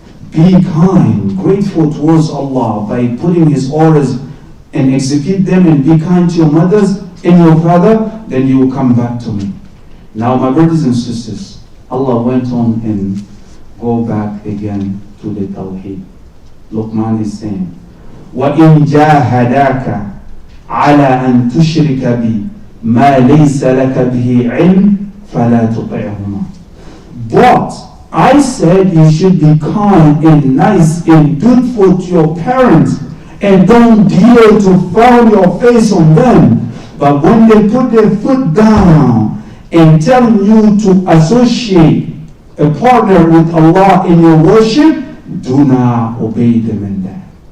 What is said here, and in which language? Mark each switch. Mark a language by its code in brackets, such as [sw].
[en] Be kind, grateful towards Allah by putting His orders and execute them, and be kind to your mothers and your father, then you will come back to me. Now, my brothers and sisters, Allah went on and go back again to the Tawheed. Luqman is saying, [ar] وَإِنْ جَاهَدَاكَ عَلَىٰ أَن تُشْرِكَ بِي مَا لَيْسَ لَكَ بِهِ عِلْمٍ فَلَا تُطِعْهُمَا. [en] But I said you should be kind and nice and dutiful to your parents, and don't dare to frown your face on them. But when they put their foot down and tell you to associate a partner with Allah in your worship, do not obey them in that.